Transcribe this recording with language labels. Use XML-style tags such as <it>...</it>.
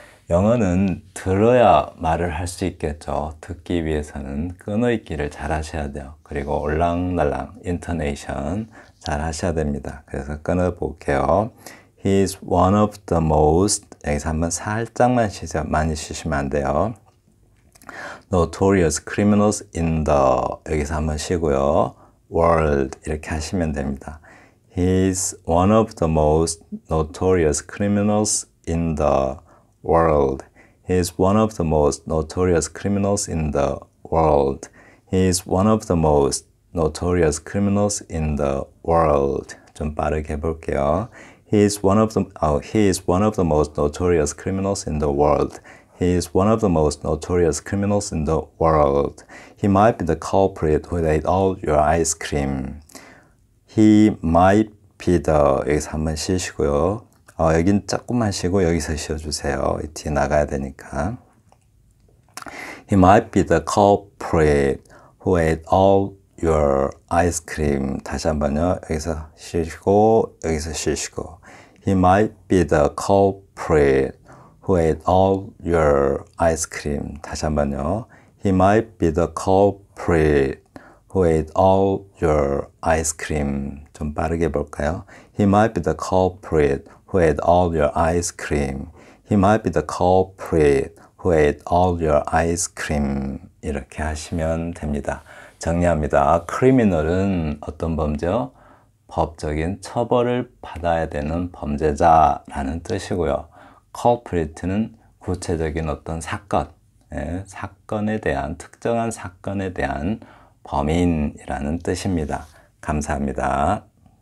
<ko>영어는 들어야 말을 할 수 있겠죠. 듣기 위해서는 끊어읽기를 잘 하셔야 돼요. 그리고 올랑날랑 인터네이션 잘 하셔야 됩니다. 그래서 끊어 볼게요.</ko> <en>He is one of the most,</en> <ko>여기서 한번 살짝만 쉬세요. 많이 쉬시면 안 돼요.</ko> <en>Notorious criminals in the,</en> <ko>여기서 한번 쉬고요. world 이렇게 하시면 됩니다.</ko> <en>He is one of the most notorious criminals in the world. He is one of the most notorious criminals in the world. He is one of the most notorious criminals in the world.</en> <ko>좀 빠르게 해볼게요.</ko> <en>He is one of the most notorious criminals in the world. He is one of the most notorious criminals in the world. He might be the culprit who ate all your ice cream. He might be the,</en> <ko>여기서 한번 쉬시고요. 여긴 조금만 쉬고 여기서 쉬어주세요. 뒤에 나가야 되니까.</ko> <en>He might be the culprit who ate all your ice cream.</en> <ko>다시 한번요. 여기서 쉬시고 여기서 쉬시고.</ko> <en>He might be the culprit who ate all your ice cream.</en> <ko>다시 한번요.</ko> <en>He might be the culprit who ate all your ice cream.</en> <ko>좀 빠르게 볼까요?</ko> <en>He might be the culprit who ate all your ice cream. He might be the culprit who ate all your ice cream.</en> <ko>이렇게 하시면 됩니다. 정리합니다. criminal은 어떤 범죄요? 법적인 처벌을 받아야 되는 범죄자라는 뜻이고요. culprit는 구체적인 어떤 사건, 사건에 대한, 특정한 사건에 대한 범인이라는 뜻입니다. 감사합니다.</ko>